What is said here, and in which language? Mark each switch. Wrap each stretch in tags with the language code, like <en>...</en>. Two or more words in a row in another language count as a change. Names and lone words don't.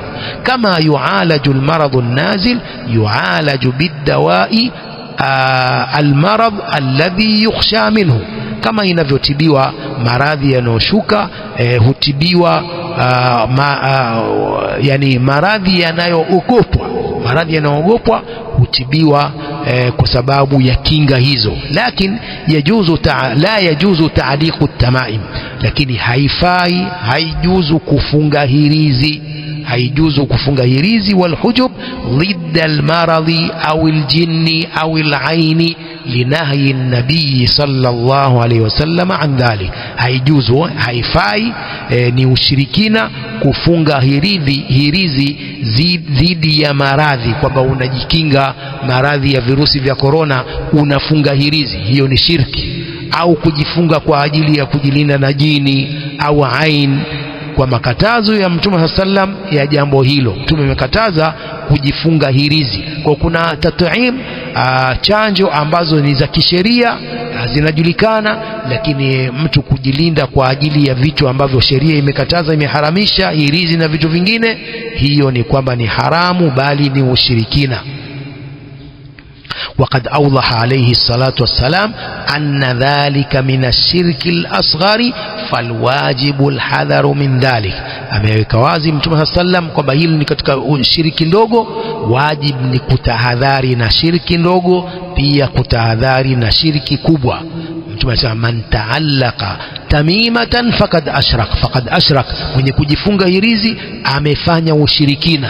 <ar>كما يعالج المرض النازل يعالج بدواء المرض الذي يخشى منه,</ar> <sw>kama inavyotibiwa maradhi yanayoshuka hutibiwa yani maradhi yanayoogopwa hutibiwa kwa sababu ya kinga hizo.</sw> <ar>Lakini لا يجوز تعليق التمائم,</ar> <sw>lakini haijuzu kufunga hirizi,</sw> <ar>walhujub ضد المرض أو الجن أو العين لنهي النبي صلى الله عليه وسلم عن ذلك.</ar> <sw>haijuzu, haifai, ni ushirikina kufunga hirizi dhidi ya maradhi, kwamba unajikinga maradhi ya virusi vya korona unafunga hirizi, hiyo ni shirki. Au kujifunga kwa ajili ya kujilinda na jini au ain, kwa makatazo ya Mtume sallam ya jambo hilo. Mtume amekataza kujifunga hirizi. Kwa kuna tat'im, chanjo ambazo ni za kisheria zinajulikana, lakini mtu kujilinda kwa ajili ya vitu ambavyo sheria imekataza, imeharamisha, hirizi na vitu vingine, hiyo ni kwamba ni haramu, bali ni ushirikina.</sw> <ar>وقد أوضح عليه الصلاة والسلام أن ذلك من الشرك الأصغر فالواجب الحذر من ذلك.</ar> <sw>ameweka wazi Mtume sallam kwamba hili ni katika shiriki ndogo, wajib ni kutahadhari na shiriki ndogo, pia kutahadhari na shiriki kubwa. Mtume anasema</sw> <ar>من تعلق تميمة فقد أشرك,</ar> <sw>mwenye kujifunga hirizi amefanya ushirikina.</sw>